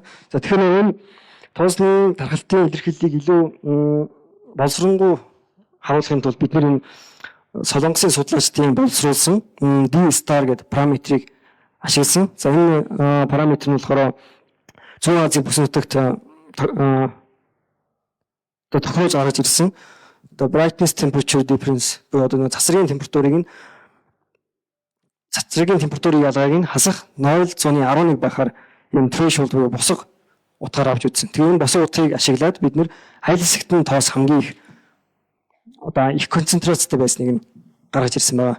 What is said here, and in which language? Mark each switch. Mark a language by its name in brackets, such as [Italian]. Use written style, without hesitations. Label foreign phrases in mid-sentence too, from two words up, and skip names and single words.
[Mongolian] За тэгэхээр энэ тоосны тархалтын илэрхийллийг илүү боловсронгуй харуулахын тулд бид энэ солонгосын судлаачдын боловсруулсан D-Star гэдэг параметрийг ашигласан. За энэ параметр нь болохоор Зүүн Азийн бүс нутагт тохиолж гарч ирсэн. Одоо [English] brightness temperature difference [Mongolian] буюу одоо цацрагын температурыг температурын ялгааг нь хасах 0.11 байхаар энэ threshold буюу босго утгаар авч үзсэн. Тэгээ энэ босго утгыг ашиглаад бид нэр аль хэсэгт нь тоос хамгийн их одоо их концентрацтай байсныг нь гаргаж ирсэн байна.